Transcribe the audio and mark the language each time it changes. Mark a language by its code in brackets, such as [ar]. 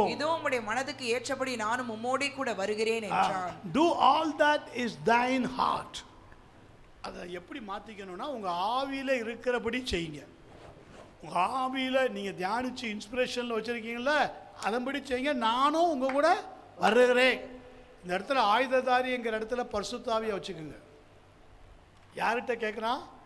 [ta] இதோ உம்முடைய மனதுக்கு ஏற்றபடி நானும் உம்மோடே கூட வருகிறேன் என்றான். [en] Do all that is thine heart. [ta] அதை எப்படி மாற்றிக்கணும்னா, உங்கள் ஆவியில் இருக்கிறபடி செய்யுங்க. உங்கள் ஆவியில் நீங்கள் தியானித்து இன்ஸ்பிரேஷனில் வச்சுருக்கீங்கள, அதன்படி செய்யுங்க. நானும் உங்கள் கூட வருகிறேன். இந்த இடத்துல ஆயுததாரிங்கிற இடத்துல பரிசுத்த ஆவியை வச்சுக்கோங்க. யார்கிட்ட கேட்குறான்?